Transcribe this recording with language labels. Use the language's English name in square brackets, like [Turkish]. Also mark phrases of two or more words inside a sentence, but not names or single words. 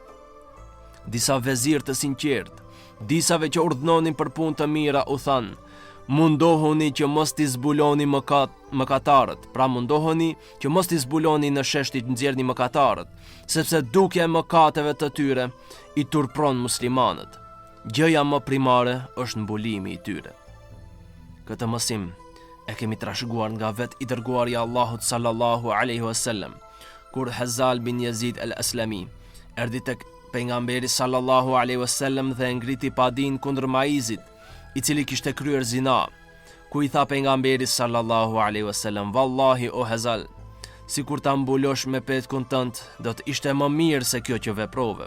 [Albanian] Disa vezir të sinqert, disave që urdhnonin për punë të mira u thanë: mundohuni që mos t'i zbuloni mëkatarët, pra mundohuni që mos t'i zbuloni në sheshtit nxjerrni mëkatarët, sepse dukja e mëkateve të tyre i turpron muslimanët. Gjëja më primare është mbulimi i tyre. Këtë mësim e kemi trashëguar nga vet i dërguari i Allahut [Arabic] صلى الله عليه وسلم, [Albanian] kur Hazal bin Yazid al-Aslami erdhi tek pejgamberi [Arabic] صلى الله عليه وسلم [Albanian] dhe ngriti padin kundër maizit, i cili kishte kryer zina, ku i tha pejgamberi [Arabic] صلى الله عليه وسلم: [Albanian] vallahi o Hazal, sikur ta mbulosh me petkun tënd, do të ishte më mirë se kjo që veprove.